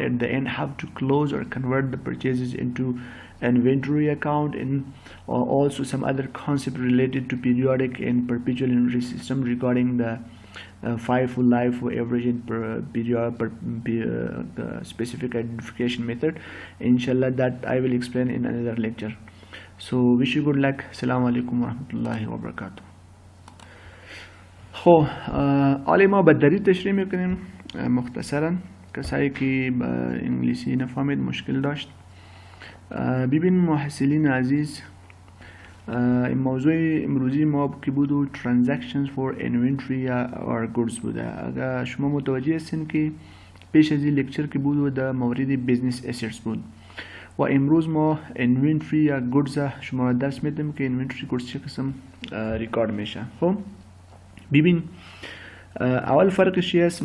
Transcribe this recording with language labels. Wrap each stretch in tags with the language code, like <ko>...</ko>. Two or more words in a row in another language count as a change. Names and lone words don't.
<en>At the end, have to close or convert the purchases into inventory account, and also some other concept related to periodic and perpetual inventory system regarding the FIFO, LIFO, average and per specific identification method. Inshallah, that I will explain in another lecture. So wish you good luck.</en> <ar>السلام عليكم ورحمة الله وبركاته.</ar> <fa>خب حالا ما به دری تشریح میکنیم مختصرا، کسایی که با انگلیسی نفهمید مشکل داشت. ببین محصلین عزیز، این موضوع امروزی ما که بود و</fa> <en>transactions for inventory or goods</en> <fa>بوده. اگر شما متوجه هستین که پیش از این لکچر که بود و در مورد</fa> <en>business assets</en> <fa>بود، و امروز ما inventory یا goods شما درس میدیم که</fa> <en>inventory goods</en> <fa>چه قسم ریکارد میشه. خب ببین، اول فرقش چی است؟</fa>